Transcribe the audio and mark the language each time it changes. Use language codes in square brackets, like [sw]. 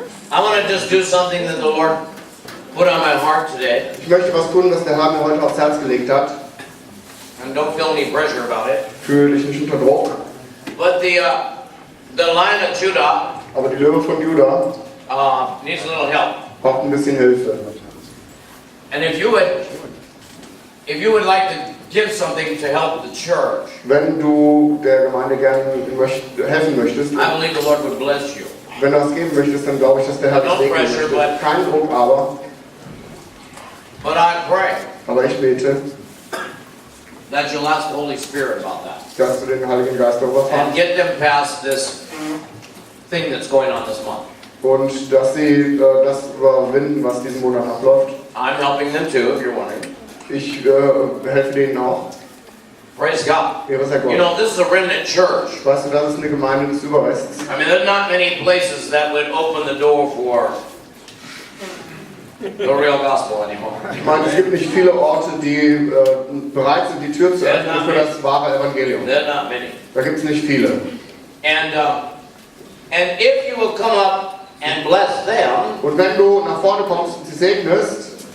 [en] I want to just do something that the Lord put on my heart today. [de] Ich möchte was tun, was der Herr mir heute aufs Herz gelegt hat. [en] And don't feel any pressure about it. [de] Fühle dich nicht unter Druck. [en] But the Lion of Judah [de] Aber die Löwe von Juda [en] needs a little help. [de] braucht ein bisschen Hilfe. [en] And if you would like to give something to help the church, [de] Wenn du der Gemeinde gerne helfen möchtest, [en] I believe the Lord would bless you. [de] wenn du das geben möchtest, dann glaube ich, dass der Herr dich [en] No [de] segnen [en] pressure, [de] möchte. [en] but- [de] Kein Druck, aber [en] I pray [de] ich bete, [en] that you'll ask the Holy Spirit about that. [de] dass du den Heiligen Geist darüber [en] And [de] fragst [en] get them past this thing that's going on this month. [de] und dass sie das überwinden, was diesen Monat abläuft. [en] I'm helping them too, if you're wondering. [de] Ich helfe denen auch. [en] Praise God. [de] Ehre sei [en] You know, this is a remnant church. [de] Weißt du, das ist eine Gemeinde des Überrests. [en] I mean, there's not many places that would open the door for the real gospel anymore. [de] Ich meine, es gibt nicht viele Orte, die bereit sind, die Tür zu öffnen für das wahre Evangelium. [en] There are not many. [de] Da gibt es nicht viele. [en] And if you will come up and bless them, [de] Und wenn du nach vorne kommst und sie segnest,